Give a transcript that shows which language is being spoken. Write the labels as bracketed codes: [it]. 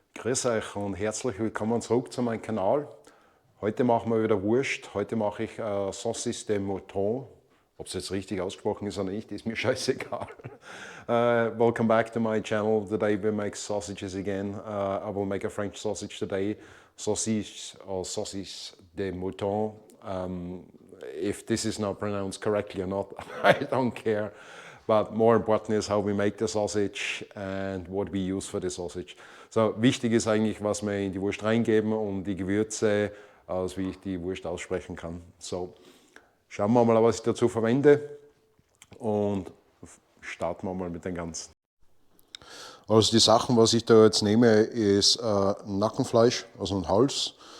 [de] Grüß euch und herzlich willkommen zurück zu meinem Kanal. Heute machen wir wieder Wurst. Heute mache ich Saucisse de Morteau. Ob es jetzt richtig ausgesprochen ist oder nicht, ist mir scheißegal. [en] Welcome back to my channel. Today we make sausages again. I will make a French sausage today. Saucisse or Saucisse de Morteau. If this is not pronounced correctly or not, I don't care. But more important is how we make the sausage and what we use for the sausage. [de] So, wichtig ist eigentlich, was wir in die Wurst reingeben und die Gewürze, also wie ich die Wurst aussprechen kann. So, schauen wir mal, was ich dazu verwende und starten wir mal mit dem Ganzen. Also die Sachen, was ich da jetzt nehme, ist Nackenfleisch, also ein Hals.